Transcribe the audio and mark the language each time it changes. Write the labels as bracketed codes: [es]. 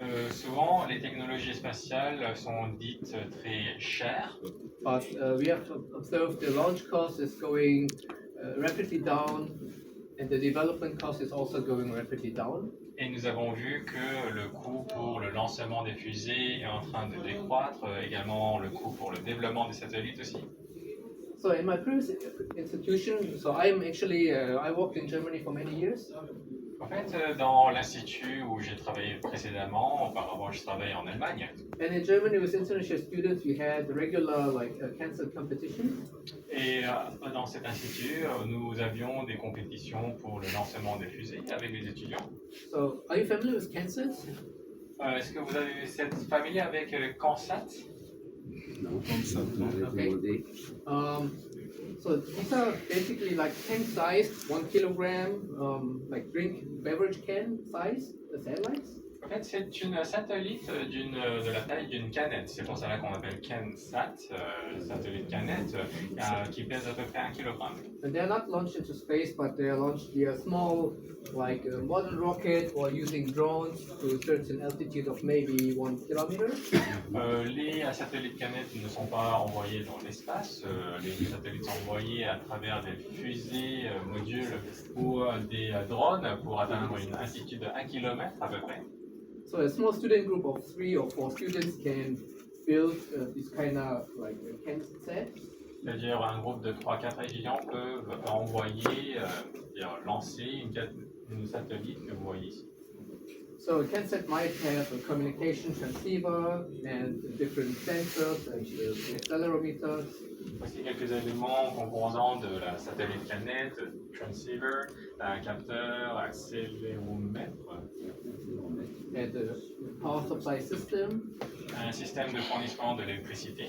[fr] Souvent, les technologies spatiales sont dites très chères. [en] But we have observed the launch cost is going rapidly down, and the development cost is also going rapidly down. [fr] Et nous avons vu que le coût pour le lancement des fusées est en train de décroître, également le coût pour le développement des satellites aussi. [en] So in my previous institution, I worked in Germany for many years. [fr] En fait, dans l'institut où j'ai travaillé précédemment, auparavant je travaillais en Allemagne. [en] And in Germany, with international students, we had regular cancer competitions. [fr] Et dans cet institut, nous avions des compétitions pour le lancement des fusées avec les étudiants. [en] So, are you familiar with CANSAT? [fr] Est-ce que vous avez cette familier avec CANSAT? Non, comme ça, [en] Okay. So these are basically like can-sized, 1 kilogram, like beverage can size satellites. [fr] En fait, c'est une satellite de la taille d'une canette. C'est pour cela qu'on appelle CanSat, satellite canette, qui pèse à peu près 1 kg. [en] And they're not launched into space, but they're launched via small, like model rocket or using drones to a certain altitude of maybe 1 kilometer. [fr] Les satellites canettes ne sont pas envoyés dans l'espace. Les satellites sont envoyés à travers des fusées, modules ou des drones pour atteindre une altitude de 1 km à peu près. [en] So a small student group of 3 or 4 students can build this kind of like CanSat. [fr] C'est-à-dire un groupe de 3-4 étudiants peuvent envoyer, lancer une satellite que vous voyez ici. [en] So a CanSat might have a communication transceiver and different sensors and accelerometers. [fr] Voici quelques éléments composants de la satellite canette, transceiver, un capteur, accéléromètre. [en] and the power supply system. [fr] un système de fournissement de l'électricité.